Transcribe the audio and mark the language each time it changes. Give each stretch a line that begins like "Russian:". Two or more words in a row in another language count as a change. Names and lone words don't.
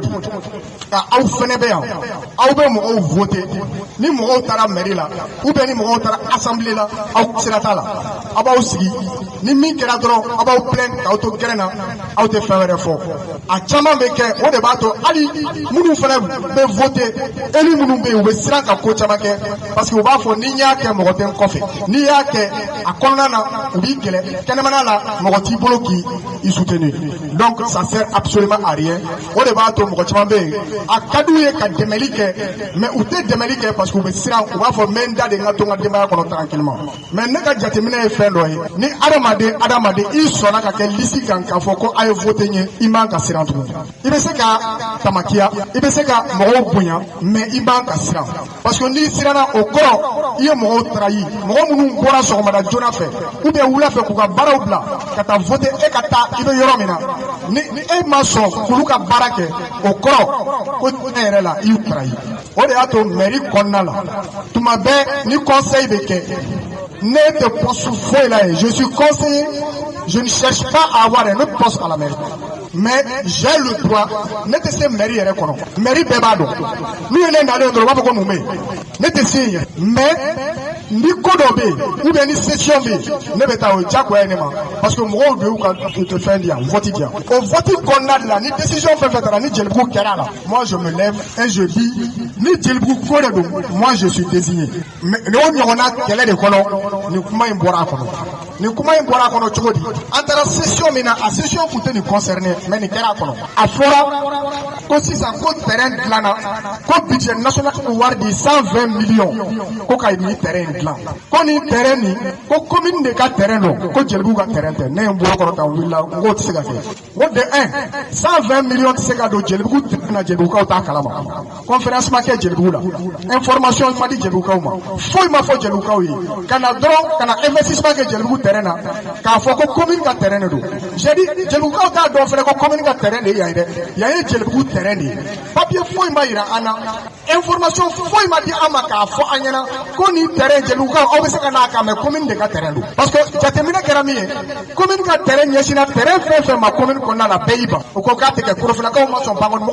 Bambara: di ka aw fɛnɛ bɛ yan aw bɛ mɔgɔw voté ni mɔgɔw taara mairie la
French: ou bien
Bambara: ni mɔgɔw taara assemblée la aw sera t'a la aw b'aw sigi ni min kɛra dɔrɔn aw b'aw plaindre k'aw to gɛrɛn na aw tɛ fɛn wɛrɛ fɔ a caman bɛ kɛ o de b'a to hali minnu fana bɛ
French: voté élu
Bambara: minnu bɛ yen u bɛ siran ka ko caman kɛ
French: parce que
Bambara: u b'a fɔ ni n y'a kɛ mɔgɔ tɛ n kɔfɛ n'i y'a kɛ a kɔnɔna na u b'i kɛlɛ kɛnɛmana la mɔgɔ t'i bolo k'i i soutenu.
French: Donc ça sert absolument à rien.
Bambara: O de b'a to mɔgɔ caman bɛ yen a ka d'u ye ka dɛmɛli kɛ mais u tɛ dɛmɛli kɛ
French: parce que
Bambara: u bɛ siran u b'a fɔ n bɛ n da de n ka to n ka denbaya kɔnɔ tranquillement mais ne ka jateminɛ ye fɛn dɔ ye ni adamaden i sɔnna ka kɛ liste kan k'a fɔ ko a ye voté n ye i man ka siran tugun i bɛ se ka tamakiya i bɛ se ka mɔgɔw bonya mais i man ka siran
French: parce que
Bambara: n'i siranna o kɔrɔ i ye mɔgɔw trahi mɔgɔ minnu bɔra sɔgɔmada joona fɛ
French: ou bien
Bambara: wula fɛ k'u ka baaraw bila ka taa voté e ka taa i bɛ yɔrɔ min na ni e ma sɔn k'olu ka baara kɛ o kɔrɔ ko e yɛrɛ la i y'u trahi o de y'a to mairie kɔnɔna la tuma bɛɛ ni conseil bɛ kɛ ne tɛ poste foyi la ye
French: je suis conseiller je ne cherche pas à avoir un autre poste à la mairie mais j'ai le droit
Bambara: ne tɛ se mairie yɛrɛ kɔnɔ mairie bɛɛ b'a dɔn n'u ye ne nalen dɔrɔn u b'a fɔ ko mun bɛ yen ne tɛ se yen mais ni ko dɔ bɛ yen
French: ou bien
Bambara: ni session bɛ yen ne bɛ taa o diyagoya ye ne ma parce que mɔgɔw de y'u ka fɛn di yan vote di yan o vote kɔnɔna de la ni décision fɛn fɛn taara ni jelibugu kɛra a la
French: moi je me lève et je dis
Bambara: ni jelibugu ko de don
French: moi je suis désigné
Bambara: mais o ɲɔgɔnna kɛlɛ de kɔnɔ nin kuma in bɔra a kɔnɔ nin kuma in bɔra a kɔnɔ cogo di an taara session min na a session tun tɛ nin concerné mais nin kɛra a kɔnɔ a fɔra ko sisan ko terrain dilanna ko
French: budget national
Bambara: wari di 120 millions ko ka nin terrain dilan ko nin terrain nin ko commune de ka terrain don ko jelibugu ka terrain tɛ ne ye n bolo kɔrɔ ta wulila n k'o tɛ se ka kɛ o de 120 millions tɛ se ka don jelibugu na jelibugukaw t'a kalama conférence ma kɛ jelibugu la information ma di jelibugukaw ma foyi ma fɔ jelibugukaw ye ka na dɔrɔn ka na investissement kɛ jelibugu terrain na k'a fɔ ko commune ka terrain de don
French: j'ai dit
Bambara: jelibugukaw t'a dɔn fɛnɛ ko commune ka terrain de ye yan ye dɛ yan ye jelibugu terrain de ye papier foyi ma yira an na information foyi ma di an ma k'a fɔ an ɲɛna ko nin terrain jelibugukaw aw bɛ se ka n'a kan mais commune de ka terrain don parce que jateminɛ kɛra min ye commune ka terrain ɲɛsinna terrain fɛn fɛn ma commune kɔnɔna la bɛɛ y'i ban o ko k'a tɛ kɛ korofilakaw ma sɔn ban kɔni